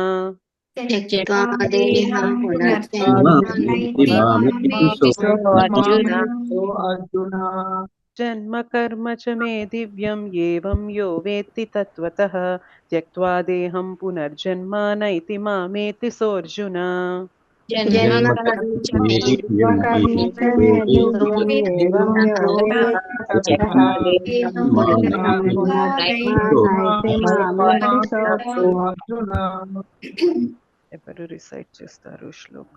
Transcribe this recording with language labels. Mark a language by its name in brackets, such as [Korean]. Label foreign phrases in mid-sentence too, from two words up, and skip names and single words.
[Sanskrit] జన్మ కర్మ చ మే దివ్యం ఏవం యో వేత్తి తత్వతః త్యక్త్వా దేహం పునర్జన్మ నైతి మామేతి సోర్జున. జన్మ కర్మ చ మే దివ్యం [Telugu] ఎవరు రిసైట్ చేస్తారు శ్లోక?